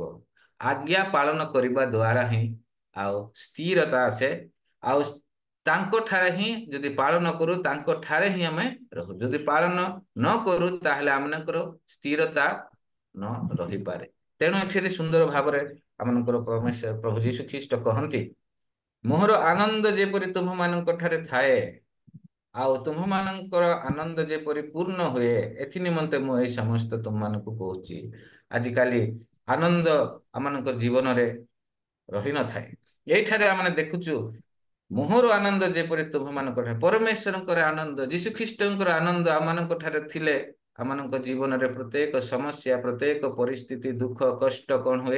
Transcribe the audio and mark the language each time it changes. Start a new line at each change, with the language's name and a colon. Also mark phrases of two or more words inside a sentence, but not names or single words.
Odia: ଆଜ୍ଞା ପାଳନ କରିବା ଦ୍ୱାରା ହିଁ ଆଉ ସ୍ଥିରତା ଆସେ। ଆଉ ତାଙ୍କ ଠାରେ ହିଁ ଯଦି ପାଳନ କରୁ, ତାଙ୍କ ଠାରେ ହିଁ ଆମେ ରହୁ। ଯଦି ପାଳନ ନ କରୁ, ତାହେଲେ ଆମମାନଙ୍କର ସ୍ଥିରତା ନ ରହିପାରେ। ତେଣୁ ଏଠାରେ ସୁନ୍ଦର ଭାବରେ ଆମମାନଙ୍କର ପ୍ରଭୁ ଯୀଶୁ ଖ୍ରୀଷ୍ଟ କହନ୍ତି ମୋହର ଆନନ୍ଦ ଯେପରି ତୁମ୍ଭମାନଙ୍କ ଠାରେ ଥାଏ ଆଉ ତୁମ୍ଭମାନଙ୍କର ଆନନ୍ଦ ଯେପରି ପୂର୍ଣ୍ଣ ହୁଏ ଏଥି ନିମନ୍ତେ ମୁଁ ଏଇ ସମସ୍ତ ତୁମମାନଙ୍କୁ କହୁଛି। ଆଜିକାଲି ଆନନ୍ଦ ଆମମାନଙ୍କ ଜୀବନରେ ରହିନଥାଏ। ଏଇଠାରେ ଆମେ ଦେଖୁଛୁ ମୋହର ଆନନ୍ଦ ଯେପରି ତୁମ୍ଭମାନଙ୍କ ଠାରେ, ପରମେଶ୍ୱରଙ୍କର ଆନନ୍ଦ, ଯୀଶୁ ଖ୍ରୀଷ୍ଟଙ୍କର ଆନନ୍ଦ ଆମମାନଙ୍କ ଠାରେ ଥିଲେ ଆମମାନଙ୍କ ଜୀବନରେ ପ୍ରତ୍ୟେକ ସମସ୍ୟା, ପ୍ରତ୍ୟେକ ପରିସ୍ଥିତି, ଦୁଃଖ, କଷ୍ଟ କଣ ହୁଏ?